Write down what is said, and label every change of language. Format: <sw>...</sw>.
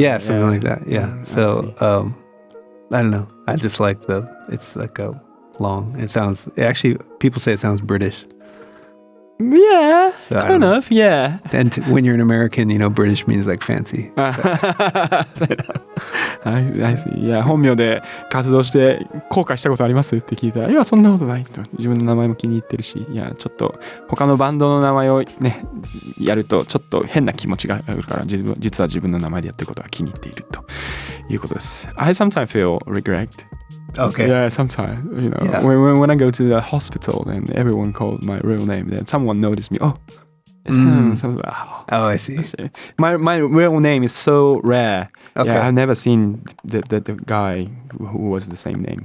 <en>Yeah, something like that. Yeah. So, I don't know. I just like it's like a long, actually, people say it sounds British. Yeah, so kind of, yeah. And when you're an American, British means like fancy. So. I see.</en> <ja>Yeah, 本名で活動して後悔したことありますって聞いたら、いや、そんなことないと。自分の名前も気に入ってるし、いや、ちょっと他のバンドの名前をね、やるとちょっと変な気持ちがあるから、実は自分の名前でやってることが気に入っているということです。</ja> <en>I sometimes feel regret. Okay. Yeah, sometimes, when I go to the hospital and everyone called my real name, then someone noticed me. Oh, it's him. So I was like, oh, I see. My real name is so rare. Okay. Yeah, I've never seen the guy who was the same name.</en>